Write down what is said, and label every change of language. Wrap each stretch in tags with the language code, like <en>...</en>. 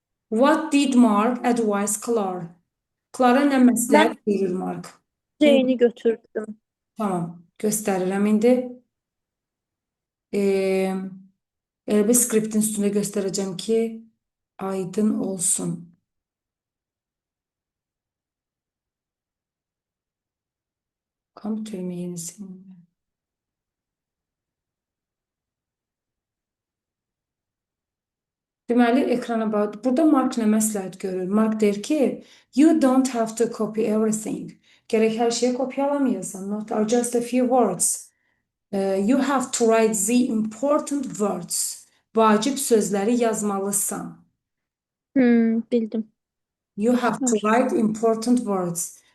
<en>What did Mark advise Clara?</en> <az>Clara nə məsləhət verir Mark? Jane-i götürdüm. Tamam. Göstərirəm indi. Elə bir skriptin üstündə göstərəcəm ki, aydın olsun. Kompüterimin yenisini. Deməli, ekrana bax. Burada Mark nə məsləhət görür? Mark deyir ki,</az> <en>you don't have to copy everything.</en> <az>Gərək hər şeyi kopyalamayasan.</az> <en>Not are just a few words. You have to write the important words.</en> <az>Vacib sözləri yazmalısan. Bildim.</az> <en>You have to write important words.</en>